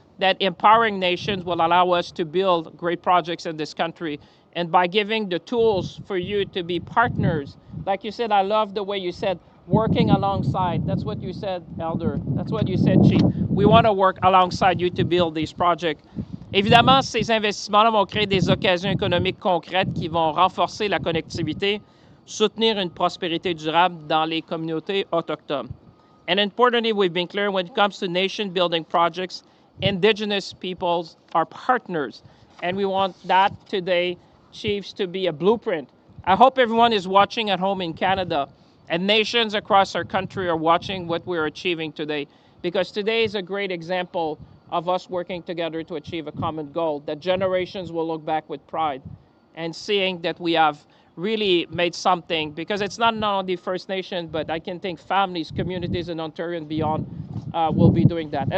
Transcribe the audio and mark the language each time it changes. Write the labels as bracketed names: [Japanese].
[English] that empowering nations will allow us to build great projects in this country. And by giving the tools for you to be partners, like you said, I love the way you said, working alongside. That's what you said, Elder. That's what you said, Chief. We want to work alongside you to build these projects. [French] Évidemment, ces investissements-là vont créer des occasions économiques concrètes qui vont renforcer la connectivité, soutenir une prospérité durable dans les communautés autochtones. [English] And importantly, we've been clear when it comes to nation-building projects, Indigenous peoples are partners. And we want that today, Chiefs, to be a blueprint. I hope everyone is watching at home in Canada, and nations across our country are watching what we're achieving today, because today is a great example of us working together to achieve a common goal that generations will look back with pride and seeing that we have really made something, because it's not only First Nation, but I can think families, communities in Ontario and beyond will be doing that.